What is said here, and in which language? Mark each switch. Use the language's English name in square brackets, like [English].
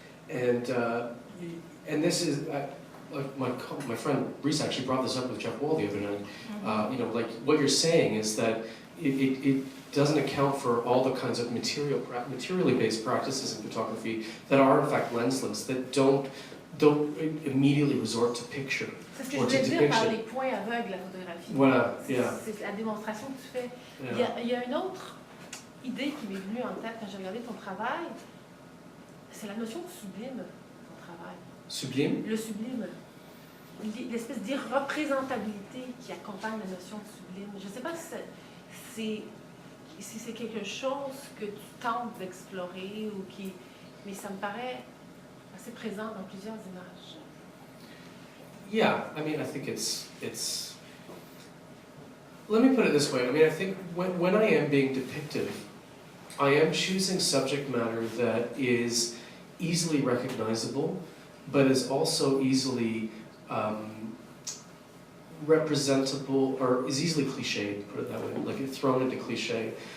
[English] And this is, my friend Reese actually brought this up with Jeff Wall the other night. You know, like what you're saying is that it doesn't account for all the kinds of materially based practices in photography that are in fact lensless, that don't immediately resort to picture. [French] C'est ce que je voulais dire par les points aveugles de la photographie. Voilà, yeah. C'est la démonstration que tu fais. Yeah. Il y a une autre idée qui m'est venue en tête quand j'ai regardé ton travail, c'est la notion de sublime dans ton travail. Sublime? Le sublime. L'espèce d'irreprésentabilité qui accompagne la notion de sublime. Je ne sais pas si c'est quelque chose que tu tentes d'explorer ou qui... Mais ça me paraît assez présent dans plusieurs images. [English] Yeah, I mean, I think it's. Let me put it this way. I mean, I think when I am being depictive, I am choosing subject matter that is easily recognizable, but is also easily representable, or is easily cliched, put it that way, like thrown into cliche.